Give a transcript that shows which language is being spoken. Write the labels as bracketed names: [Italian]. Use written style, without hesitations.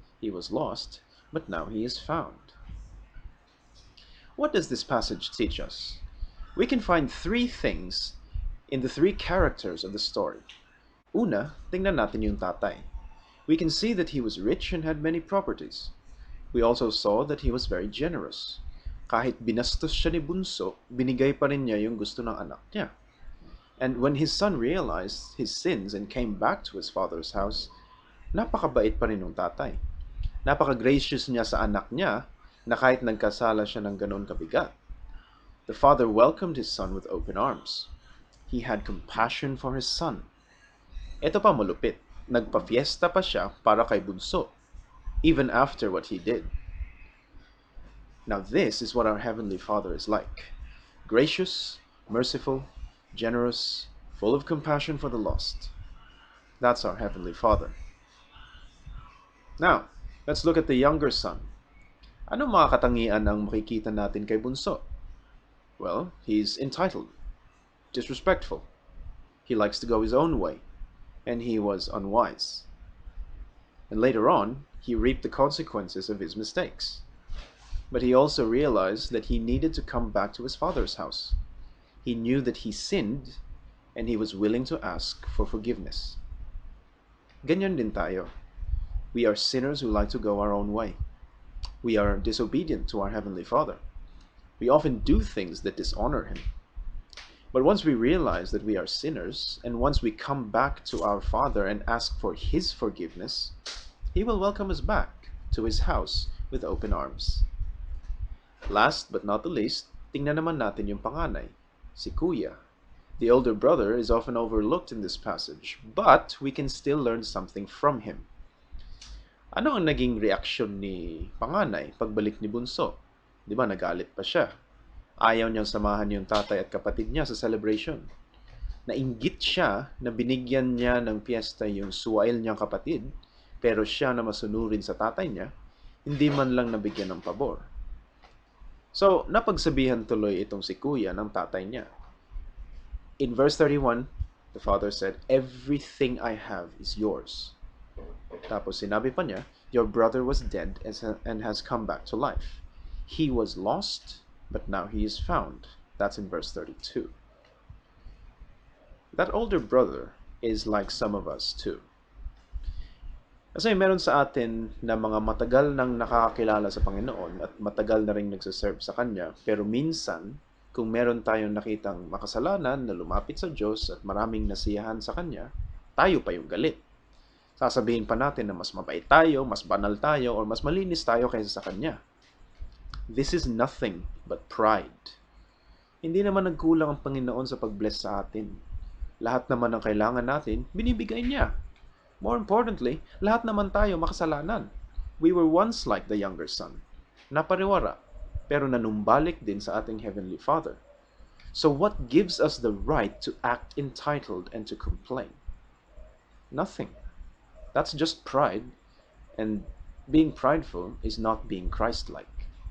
[English] He was lost, but now he is found." What does this passage teach us? We can find three things in the three characters of the story. [Filipino] Una, tingnan natin yung tatay. [English] We can see that he was rich and had many properties. We also saw that he was very generous. [Filipino] Kahit binastos siya ni Bunso, binigay pa rin niya yung gusto ng anak niya. [English] And when his son realized his sins and came back to his father's house, [Filipino] napakabait pa rin ng tatay. Napaka-gracious niya sa anak niya na kahit nagkasala siya ng ganon kabigat. [English] The father welcomed his son with open arms. He had compassion for his son. [Filipino] Ito pa malupit, nagpa-fiesta pa siya para kay Bunso, [English] even after what he did. Now this is what our Heavenly Father is like. Gracious, merciful, generous, full of compassion for the lost. That's our Heavenly Father. Now, let's look at the younger son. [Filipino] Ano mga katangian ang makikita natin kay Bunso? [English] Well, he's entitled, disrespectful. He likes to go his own way, and he was unwise. And later on, he reaped the consequences of his mistakes. But he also realized that he needed to come back to his father's house. He knew that he sinned, and he was willing to ask for forgiveness. [Filipino] Ganyan din tayo. [English] We are sinners who like to go our own way. We are disobedient to our Heavenly Father. We often do things that dishonor Him. But once we realize that we are sinners, and once we come back to our Father and ask for His forgiveness, He will welcome us back to His house with open arms. Last but not the least, [Filipino] tingnan naman natin yung panganay, si Kuya. [English] The older brother is often overlooked in this passage, but we can still learn something from him. [Filipino] Ano ang naging reaksyon ni panganay pagbalik ni Bunso? Di ba nagalit pa siya? Ayaw niyang samahan yung tatay at kapatid niya sa celebration. Nainggit siya na binigyan niya ng piyesta yung swine niyang kapatid, pero siya na masunurin sa tatay niya, hindi man lang nabigyan ng pabor. So, napagsabihan tuloy itong si kuya ng tatay niya. [English] In verse 31, the father said, "Everything I have is yours." [Filipino] Tapos sinabi pa niya, [English] "Your brother was dead and has come back to life. He was lost, but now he is found." That's in verse 32. That older brother is like some of us too. [Filipino] Kasi meron sa atin na mga matagal nang nakakakilala sa Panginoon at matagal na rin nagsaserve sa Kanya, pero minsan, kung meron tayong nakitang makasalanan na lumapit sa Diyos at maraming nasiyahan sa Kanya, tayo pa yung galit. Sasabihin pa natin na mas mabait tayo, mas banal tayo, or mas malinis tayo kaysa sa Kanya. [English] This is nothing but pride. [Filipino] Hindi naman nagkulang ang Panginoon sa pag-bless sa atin. Lahat naman ng kailangan natin, binibigay niya. [English] More importantly, [Filipino] lahat naman tayo makasalanan. [English] We were once like the younger son. [Filipino] Napariwara, pero nanumbalik din sa ating [English] Heavenly Father. So what gives us the right to act entitled and to complain? Nothing. That's just pride, and being prideful is not being Christ-like.